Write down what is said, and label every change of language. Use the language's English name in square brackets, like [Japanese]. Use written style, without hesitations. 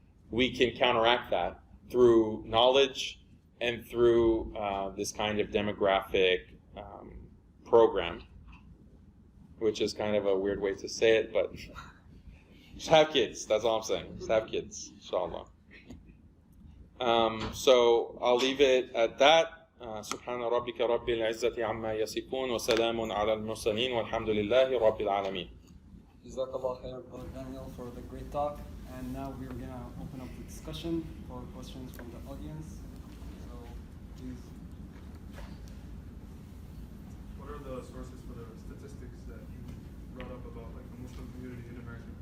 [English] We can counteract that through knowledge and through this kind of demographic program, which is kind of a weird way to say it, but just have kids, that's all I'm saying. Just have kids, inshallah. So I'll leave it at that. [Arabic] سبحان ربك رب العزة عما يصفون وسلام على المرسلين والحمد لله رب العالمين. [English] Jazakallah khair, Brother Daniel, for the great talk. And now we're going to open up the discussion for questions from the audience. So, please. What are the sources for the statistics that you brought up about like the Muslim community in America?